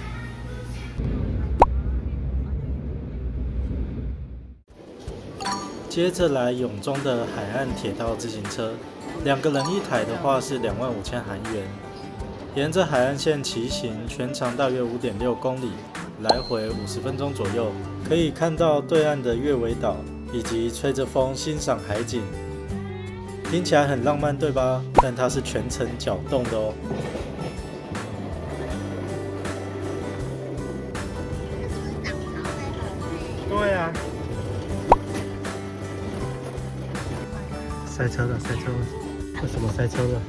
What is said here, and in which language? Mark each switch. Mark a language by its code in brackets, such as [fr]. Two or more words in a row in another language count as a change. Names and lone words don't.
[zh] 接着來永中的海岸鐵道自行車，2個人一台的話是25,000韓元。沿着海岸線騎行，全長大約5.6公里，來回50分鐘左右，可以看到對岸的月尾島，以及吹着風欣賞海景。聽起來很浪漫，對吧？但它是全程腳動的哦。对啊。塞車了，塞車了！为什麼塞車了？